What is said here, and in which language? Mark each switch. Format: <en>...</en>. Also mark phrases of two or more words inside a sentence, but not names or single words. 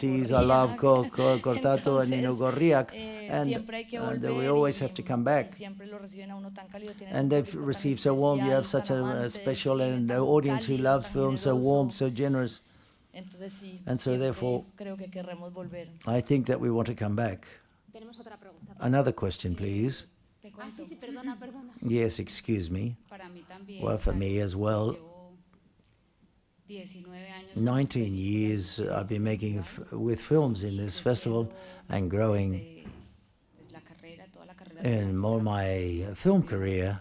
<en>I love Cortato and Nino Gorriak, and we always have to come back. And they've received so warm. You have such a special and audience who loves film, so warm, so generous. And so therefore, I think that we want to come back. Another question, please.</en> <ca>Ah, sí, sí, perdona, perdona.</ca> <en>Yes, excuse me. Well, for me as well. 19 years I've been making with films in this festival and growing in all my film career.</en>